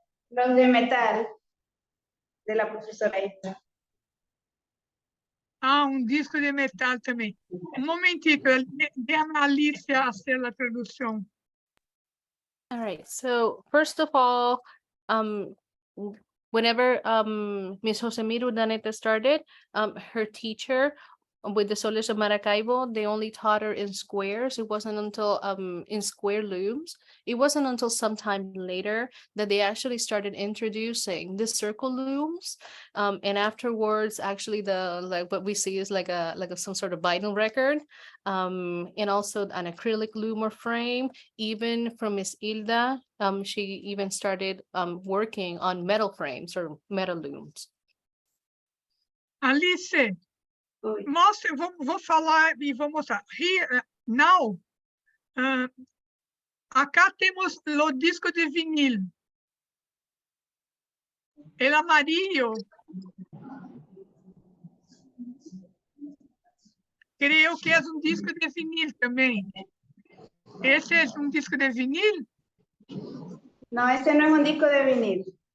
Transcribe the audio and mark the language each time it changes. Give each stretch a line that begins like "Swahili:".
Spanish: Los de metal de la profesora esta. Ah, un disco de metal también. Un momentito, déjame a Alicia hacer la traducción.
English: All right, so first of all, whenever Miss Josemir Urdaneta started, her teacher with the Soles de Maracaibo, they only taught her in squares. It wasn't until in square looms. It wasn't until sometime later that they actually started introducing the circle looms. And afterwards, actually, what we see is like some sort of vinyl record, and also an acrylic loom or frame. Even from Miss Hilda, she even started working on metal frames or metal looms.
Portuguese: Alice, mostra, vou falar e vou mostrar.
English: Here, now,
Portuguese: acá temos o disco de vinil.
Spanish: El amarillo. Creo que
Portuguese: é um disco de vinil também. Esse é um disco de vinil?
Spanish: No, ese no es un disco de vinil.